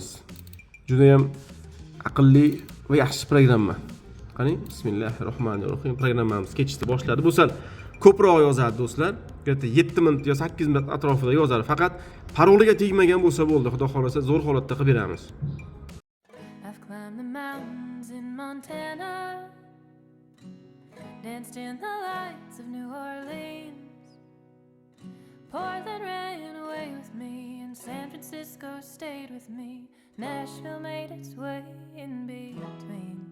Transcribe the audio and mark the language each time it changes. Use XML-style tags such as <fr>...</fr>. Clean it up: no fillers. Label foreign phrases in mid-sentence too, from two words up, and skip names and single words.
<uz>Juda ham aqlli va yaxshi programma. Qani, bismillahirrohmanirrohim. Programmamiz ketishni boshladi. Bu sal ko'proq yozadi do'stlar. Yerda 7 minut yo 8 minut atrofida yozadi. Faqat paroliga tegmagan bo'lsa bo'ldi. Xudo xolasa zo'r holatda qilib beramiz.</uz> <en>I've climbed the mountains in Montana, danced in the lights of New Orleans. Portland ran away with me, and San Francisco stayed with me. Nashville made its way in between.</en>